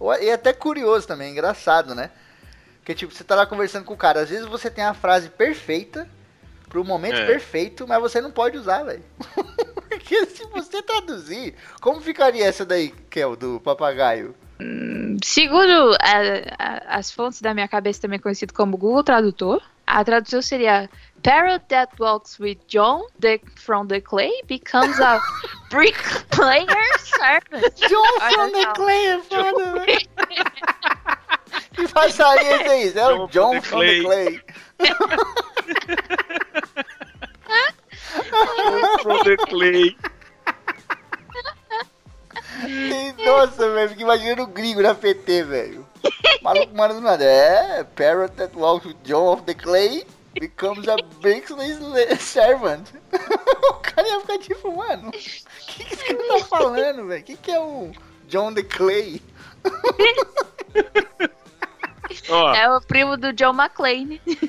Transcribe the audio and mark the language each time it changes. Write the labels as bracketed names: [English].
[Portuguese] E até curioso também, engraçado, né? Porque, tipo, você tá lá conversando com o cara. Às vezes você tem a frase perfeita pro momento perfeito, mas você não pode usar, velho. Porque se você traduzir, como ficaria essa daí, Kel, do papagaio? Segundo as fontes da minha cabeça, também conhecido como Google Tradutor, a tradução seria... [English] Parrot that walks with John from the clay becomes a bricklayer servant. John from the clay, [Portuguese] é foda, velho. Que passaria isso aí? [English] É o John from the clay. John from the clay. [Portuguese] Nossa, velho, fiquei imaginando o gringo na PT, velho. Maluco, mano do nada. [English] Parrot that walks with John of the clay. Becomes a Brixley's servant. [Portuguese] O cara ia ficar tipo, mano, o que esse cara tá falando, velho? Que é o John the Clay? É o primo do John McClane.